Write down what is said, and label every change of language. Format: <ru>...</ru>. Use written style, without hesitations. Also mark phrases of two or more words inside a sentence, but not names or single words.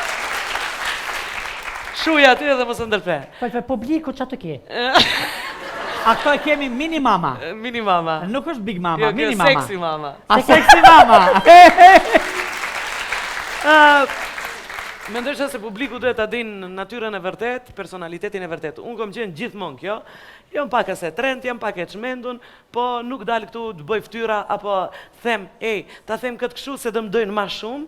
<sq>Shuja aty edhe mos ndërpre. Po publiku ç'a të ke? A këto e kemi mini mama. Mini mama. Nuk është</sq> <en>big mama,</en> <sq>Jo, mini mama.</sq> <en>Sexy mama. A sexy mama.</en> <sq>Mendoj se publiku duhet ta dinë natyrën e vërtet, personalitetin e vërtet. Unë kom qenë gjithmonë kjo. Jam pak e trend, jam pak e çmendun, po nuk dal këtu të bëj fytyra apo them, ta them këtë kështu se do më dojnë më shumë.</sq>